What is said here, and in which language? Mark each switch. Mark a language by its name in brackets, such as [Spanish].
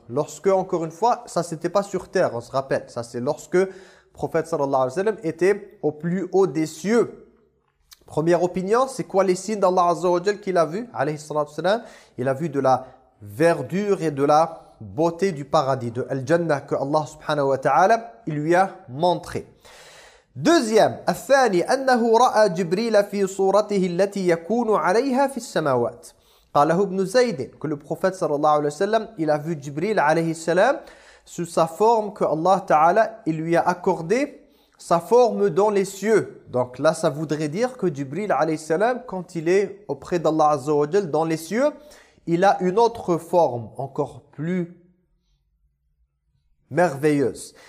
[French] Lorsque, encore une fois, ça c'était pas sur terre, on se rappelle. Ça c'est lorsque le prophète sallallahu alayhi wa sallam était au plus haut des cieux. Première opinion, c'est quoi les signes d'Allah Azza wa Jal qu'il a vu, alayhi sallallahu alayhi wa sallam? Il a vu de la verdure et de la beauté du paradis, de Al-Jannah que Allah subhanahu wa ta'ala il lui a montré. [Arabic] Deuxième, الثاني أنه رأى جبريل في صورته التي يكون عليها في السماوات. قاله ابن زيد. [French] Que le prophète sallallahu alayhi wa sallam, il a vu Jibril alayhi salam sous sa forme que Allah ta'ala il lui a accordé sa forme dans les cieux. Donc là ça voudrait dire que Jibril alayhi salam, quand il est auprès d'Allah azza wa jalla dans les cieux, il a une autre forme encore plus merveilleuse.